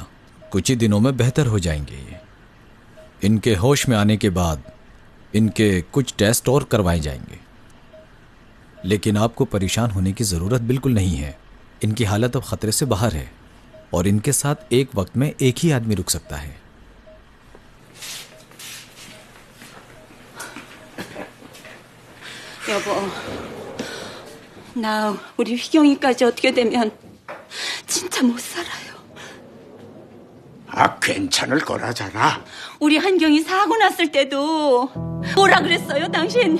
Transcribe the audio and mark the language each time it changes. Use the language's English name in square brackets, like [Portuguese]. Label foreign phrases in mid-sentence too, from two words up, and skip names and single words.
[Hindi] कुछ ही दिनों में बेहतर हो जाएंगे ये। इनके होश में आने के बाद इनके कुछ टेस्ट और करवाए जाएंगे, लेकिन आपको परेशान होने की ज़रूरत बिल्कुल नहीं है। इनकी हालत अब ख़तरे से बाहर है और इनके साथ एक वक्त में एक ही आदमी रुक सकता है। [Korean] 여보, 나 우리 휘경이까지 어떻게 되면 진짜 못 살아요. 아, 괜찮을 거라잖아. 우리 한경이 사고 났을 때도 뭐라 그랬어요, 당신?